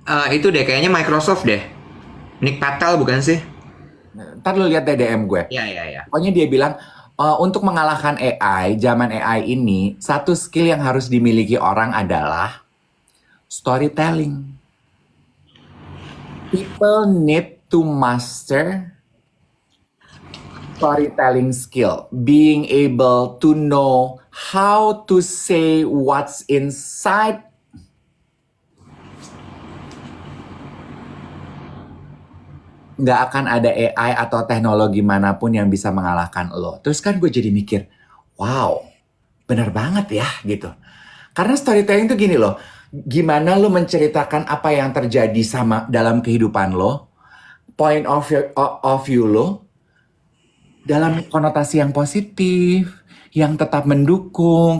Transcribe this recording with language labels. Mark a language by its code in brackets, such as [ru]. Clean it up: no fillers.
[id] Itu deh, kayaknya Microsoft deh. Nick Patel bukan sih? Ntar lu lihat deh DM gue. Iya, iya, iya. Pokoknya dia bilang, untuk mengalahkan AI, zaman AI ini, satu skill yang harus dimiliki orang adalah storytelling. [en] People need to master storytelling skill. Being able to know how to say what's inside. [id] Nggak akan ada AI atau teknologi manapun yang bisa mengalahkan lo. Terus kan gue jadi mikir, wow, bener banget ya gitu. Karena storytelling tuh gini loh, gimana lo menceritakan apa yang terjadi sama dalam kehidupan lo, [en] point of view [id] lo, dalam konotasi yang positif, yang tetap mendukung.